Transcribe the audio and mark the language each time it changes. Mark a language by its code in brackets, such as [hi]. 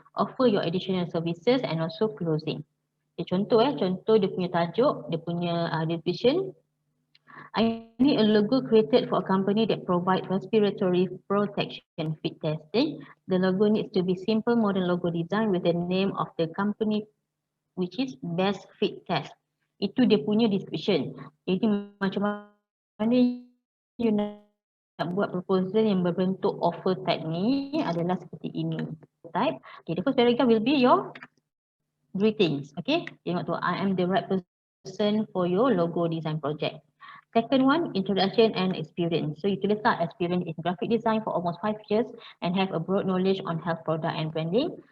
[en] Offer your additional services, and also closing. Okay, [ms] contoh dia punya tajuk, dia punya [en] description. I need a logo created for a company that provide respiratory protection fit testing. The logo needs to be simple modern logo design with the name of the company which is best fit test. [ms] Itu dia punya description. Jadi macam mana [en] you [ms] nak buat proposal yang berbentuk [en] offer type [ms] ni adalah seperti ini. [en] Type. Okay, the first paragraph will be your greetings. Okay, [ms] tengok tu, [en] I am the right person for your logo design project. Second one, introduction and experience. So you [ms] tulis tak [en] experience in graphic design for almost 5 years and have a broad knowledge on health product and branding.